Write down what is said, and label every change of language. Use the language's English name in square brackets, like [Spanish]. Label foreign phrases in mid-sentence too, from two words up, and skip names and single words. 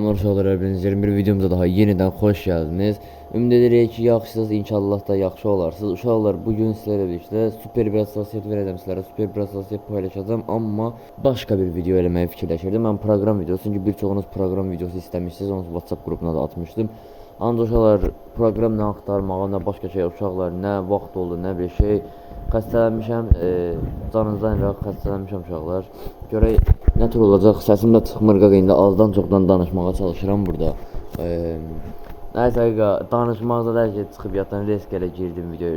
[Azerbaijani] Selamlar uşaqlar, [Turkish] hepiniz 21 videomuza daha yeniden hoş geldiniz. [Azerbaijani] Ümid edirik ki yaxşısınız, inşallah da yaxşı olarsınız. Uşaqlar, [Turkish] bugün sizlerle birlikte super bir hassasiyet vereceğim sizlere, super bir hassasiyet paylaşacağım ama başka bir video [Azerbaijani] eləməyi fikirləşirdim. [Turkish] Ben program videosu, çünkü birçoğunuz program videosu istemişsiniz, onu WhatsApp grubuna da atmıştım. [Azerbaijani] Ancaq uşaqlar, program nə axtarmağa, nə başqa şey, uşaqlar, nə vaxt oldu, nə bir şey. Xəstələnmişəm, canınızdan yox, xəstələnmişəm uşaqlar. Görək nə tür olacaq, səsim də çıxmır qaqa, indi azdan çoxdan danışmağa çalışıram burada. Nəysə qaqa, danışmaqda da ki, çıxıb yatan risk elə girdim videoya.